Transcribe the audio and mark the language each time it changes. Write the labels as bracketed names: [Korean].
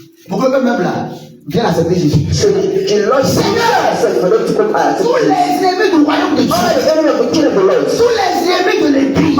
[French] Pour que eux-mêmes là viennent accepter Jésus. [English] So the Lord said for them to come out. [French] Tous les ennemis du royaume de [English] All [French] Dieu. [English] the enemy of the kingdom of the Lord. [French] Tous les ennemis de l'église.